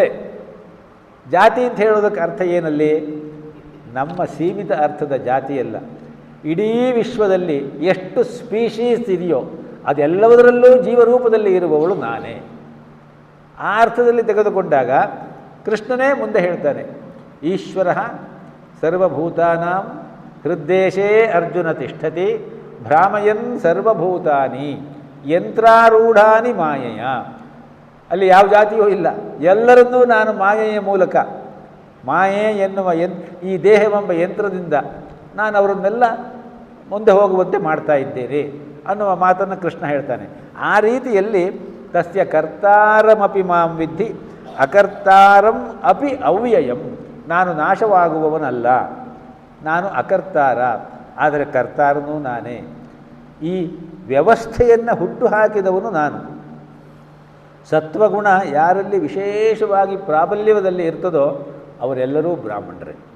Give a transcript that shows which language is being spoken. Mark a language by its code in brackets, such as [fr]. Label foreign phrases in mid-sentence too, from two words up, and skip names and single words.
[kn] ಜಾತಿ ಅಂತ ಹೇಳೋದಕ್ಕೆ ಅರ್ಥ ಏನಲ್ಲಿ? ನಮ್ಮ ಸೀಮಿತ ಅರ್ಥದ ಜಾತಿಯಲ್ಲ. ಇಡೀ ವಿಶ್ವದಲ್ಲಿ ಎಷ್ಟು ಸ್ಪೀಶೀಸ್ ಇದೆಯೋ ಅದೆಲ್ಲದರಲ್ಲೂ ಜೀವರೂಪದಲ್ಲಿ ಇರುವವಳು ನಾನೇ. ಆ ಅರ್ಥದಲ್ಲಿ ತೆಗೆದುಕೊಂಡಾಗ ಕೃಷ್ಣನೇ ಮುಂದೆ ಹೇಳ್ತಾನೆ, [sa] ಈಶ್ವರ ಸರ್ವಭೂತಾನಾಂ ಹೃದ್ದೇಶೇ ಅರ್ಜುನ ತಿಷ್ಠತಿ ಭ್ರಾಮಯನ್ ಸರ್ವಭೂತಾನಿ ಯಂತ್ರಾರೂಢಾನಿ ಮಾಯೆಯ. [kn] ಅಲ್ಲಿ ಯಾವ ಜಾತಿಯೂ ಇಲ್ಲ, ಎಲ್ಲರನ್ನೂ ನಾನು ಮಾಯೆಯ ಮೂಲಕ, ಮಾಯೆ ಎನ್ನುವ ಈ ದೇಹವೆಂಬ ಯಂತ್ರದಿಂದ ನಾನು ಅವರನ್ನೆಲ್ಲ ಮುಂದೆ ಹೋಗುವಂತೆ ಮಾಡ್ತಾ ಇದ್ದೇನೆ ಅನ್ನುವ ಮಾತನ್ನು ಕೃಷ್ಣ ಹೇಳ್ತಾನೆ. ಆ ರೀತಿಯಲ್ಲಿ [sa] ತಸ್ಯ ಕರ್ತಾರಮಪಿ ಮಾಂ ವಿದ್ಧಿ ಅಕರ್ತಾರಂ ಅಪಿ ಅವ್ಯಯಂ. [kn] ನಾನು ನಾಶವಾಗುವವನಲ್ಲ, ನಾನು ಅಕರ್ತಾರ, ಆದರೆ ಕರ್ತಾರನೂ ನಾನೇ. ಈ ವ್ಯವಸ್ಥೆಯನ್ನು ಹುಟ್ಟು ಹಾಕಿದವನು ನಾನು. ಸತ್ವಗುಣ ಯಾರಲ್ಲಿ ವಿಶೇಷವಾಗಿ ಪ್ರಾಬಲ್ಯದಲ್ಲಿ ಇರ್ತದೋ ಅವರೆಲ್ಲರೂ ಬ್ರಾಹ್ಮಣರೇ.